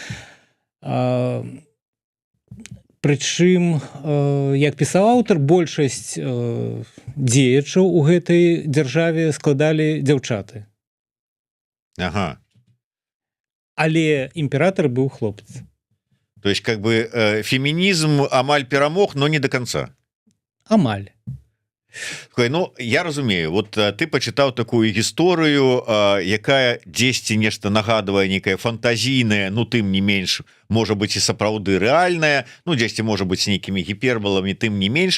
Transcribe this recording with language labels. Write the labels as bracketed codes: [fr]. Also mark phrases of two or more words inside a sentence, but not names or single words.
[be] Прычым, як пісаў аўтар, большасць дзеячаў у гэтай дзяржаве складалі дзяўчаты. Ага. Але імператар быў хлопец. [ru] То есть, как бы, [be] фемінізм амаль перамог, [ru] но не до конца. [be] Амаль. Ну, я разумею, вот ты пачытаў такую гісторыю, якая дзесьці нешта нагадвае, некая фантазійная, ну, тым не менш, можа быць і сапраўды рэальная, ну, дзесьці можа быць нейкімі гіперболамі, тым не менш.